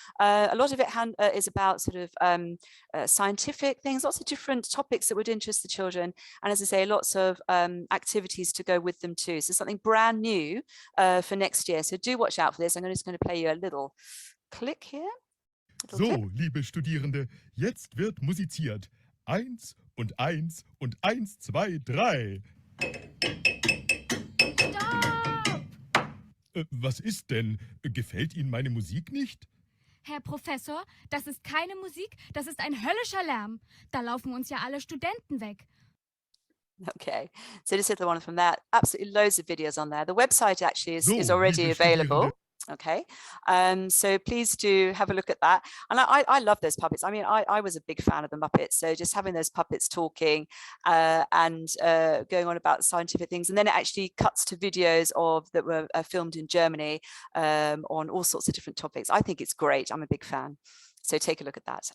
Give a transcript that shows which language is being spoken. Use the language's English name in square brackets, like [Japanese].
[English] A lot of it is about sort of scientific things, lots of different topics that would interest the children. And as I say, lots of activities to go with them too. So something brand new for next year. So do watch out for this. I'm just going to play you a little click here. [German] So, liebe Studierende, jetzt wird musiziert. 1 und 1 und 1, 2, 3. Stopp! Was ist denn? Gefällt Ihnen meine Musik nicht? Herr Professor, das ist keine Musik, das ist ein höllischer Lärm. Da laufen uns ja alle Studenten weg. [English] Okay, so this is the one from that. Absolutely loads of videos on there. The website actually is already [German] liebe [English] available. [German] Studierende. [English] Okay, so please do have a look at that. And I love those puppets. I mean, I was a big fan of the Muppets. So just having those puppets talking and going on about scientific things. And then it actually cuts to videos that were filmed in Germany on all sorts of different topics. I think it's great. I'm a big fan. So take a look at that.